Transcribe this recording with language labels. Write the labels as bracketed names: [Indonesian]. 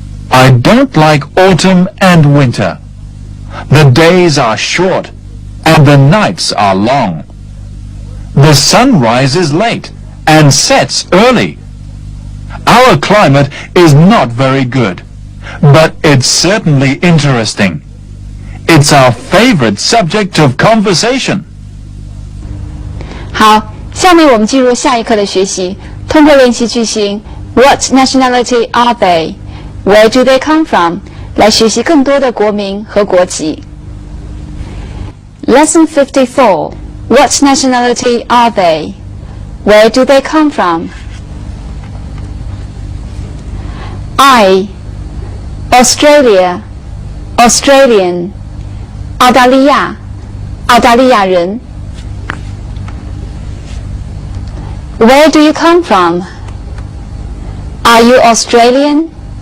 [English] I don't like autumn and winter. The days are short and the nights are long. The sun rises late and sets early. Our climate is not very good, but it's certainly interesting. It's our favorite subject of conversation. [Chinese] 好，下面我们进入下一课的学习。通过练习句型 [English] What nationality are they? Where do they come from? [Chinese] 来学习更多的国名和国籍。 [English] Lesson 54 What nationality are they? Where do they come from? I Australia Australian [Chinese] 澳大利亚澳大利亚人。 [English] Where do you come from? Are you Australian?